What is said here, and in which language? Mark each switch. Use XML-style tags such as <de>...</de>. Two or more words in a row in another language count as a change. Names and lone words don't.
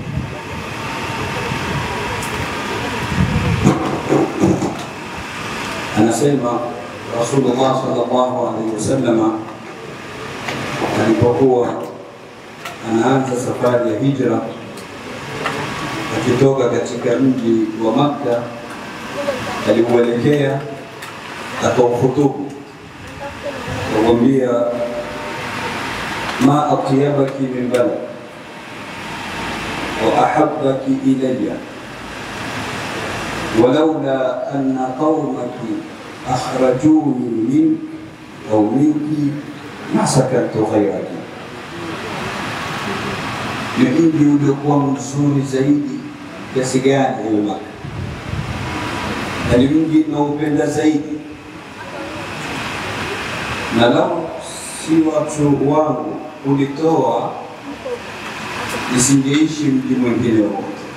<sw>Anasema Rasulullah</sw> <ar>صلى الله عليه وسلم</ar> <sw>alipokuwa anaanza safari ya hijra akitoka katika mji wa Makka, alipoelekea akauhutubu akamwambia,</sw> <ar>ما أطيبك من بلد وأحبك إلي ولولا أن قومك أخرجوني منك أو منك ما سكنت غيرك.</ar> <sw>Ni mji uliokuwa mzuri zaidi kiasi gani ile Makka, na ni mji unaopenda zaidi, na lau si watu wangu ulitoa nisingeishi mji mwingine wote.</sw>